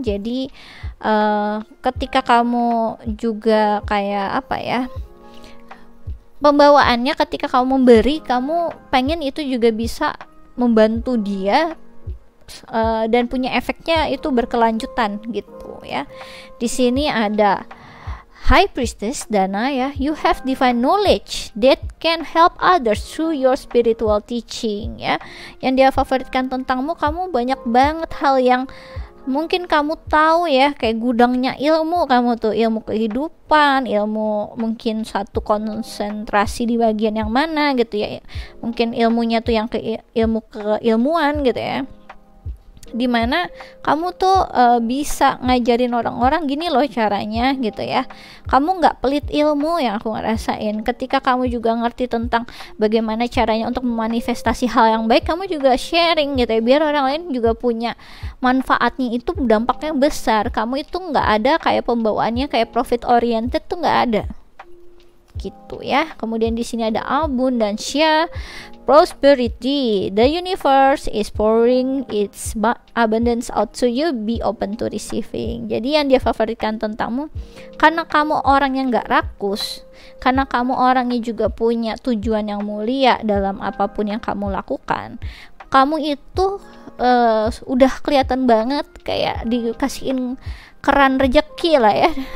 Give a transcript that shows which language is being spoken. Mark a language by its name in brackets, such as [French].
[Indonesian] Jadi ketika kamu juga kayak pembawaannya ketika kamu memberi, kamu pengen itu juga bisa membantu dia dan punya efeknya itu berkelanjutan gitu ya. Di sini ada [English] High Priestess Dana ya, you have divine knowledge that can help others through your spiritual teaching ya. [Indonesian] Yang dia favoritkan tentangmu, kamu banyak banget hal yang mungkin kamu tahu ya, kayak gudangnya ilmu kamu tuh, ilmu kehidupan, ilmu mungkin satu konsentrasi di bagian yang mana gitu ya. Mungkin ilmunya tuh yang ilmu keilmuan gitu ya, dimana kamu tuh bisa ngajarin orang-orang gini loh caranya gitu ya. Kamu nggak pelit ilmu yang aku ngerasain. Ketika kamu juga ngerti tentang bagaimana caranya untuk memanifestasi hal yang baik, kamu juga sharing gitu ya, biar orang lain juga punya manfaatnya, itu dampaknya besar. Kamu itu nggak ada kayak pembawaannya kayak profit oriented tuh, nggak ada. gitu ya. Kemudian di sini ada abundance, prosperity. [English] The universe is pouring its abundance out to you. Be open to receiving. [Indonesian] Jadi yang dia favoritkan tentangmu, karena kamu orang yang gak rakus, karena kamu orangnya juga punya tujuan yang mulia dalam apapun yang kamu lakukan, kamu itu udah kelihatan banget kayak dikasihin keran rejeki lah ya.